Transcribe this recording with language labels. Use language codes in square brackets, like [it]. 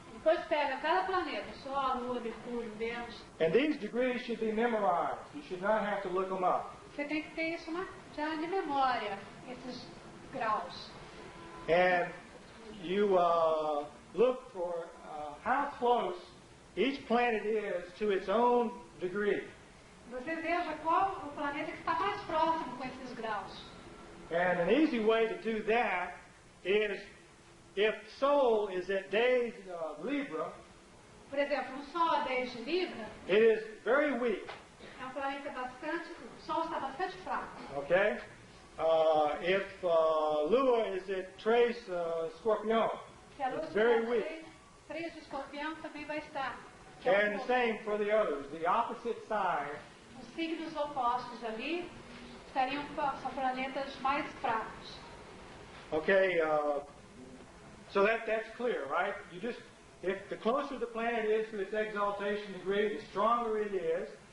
[pt] depois pega cada planeta, Sol, Lua, Mercúrio, Vênus. [en] and these degrees should be memorized. You should not have to look them up. [pt] Você tem que ter isso já de memória, esses graus. [en] And you look for how close each planet is to its own degree. [pt] Você veja qual o planeta que está mais próximo com esses graus. [en] And an easy way to do that is if Sol is at days Libra, [pt] Por exemplo, o Sol a 10 de Libra [en] it is very weak. [pt] é um planeta bastante, o Sol está bastante fraco. [en] Okay? If Lua is at Trace Scorpion, [pt] Se a Lua [en] it's very [pt] estiver [en] weak. [pt] 3 de Escorpião também vai estar. [en] And the same for the others. The opposite sign [pt] Os signos opostos ali são planetas mais fracos. [en] Okay, so that's clear, right? You just, if the closer the planet is to its exaltation degree, the stronger it is.